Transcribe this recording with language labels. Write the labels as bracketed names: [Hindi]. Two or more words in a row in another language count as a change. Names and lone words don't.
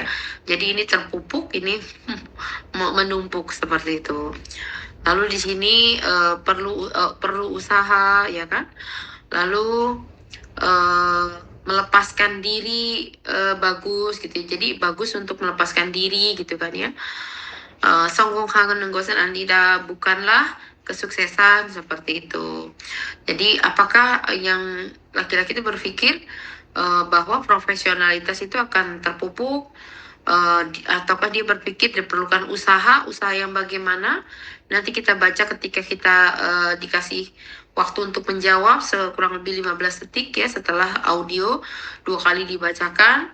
[Indonesian] Jadi ini terpupuk, ini menumpuk seperti itu. Lalu di sini perlu usaha ya kan. Lalu melepaskan diri bagus gitu. Jadi bagus untuk melepaskan diri gitu kan ya. [Korean] 성공하는 것은 아니다, [Indonesian] bukanlah kesuksesan seperti itu. Jadi apakah yang laki-laki itu berpikir bahwa profesionalitas itu akan terpupuk, ataukah dia berpikir diperlukan usaha yang bagaimana? Nanti kita baca ketika kita dikasih waktu untuk menjawab kurang lebih 15 detik ya setelah audio 2 kali dibacakan.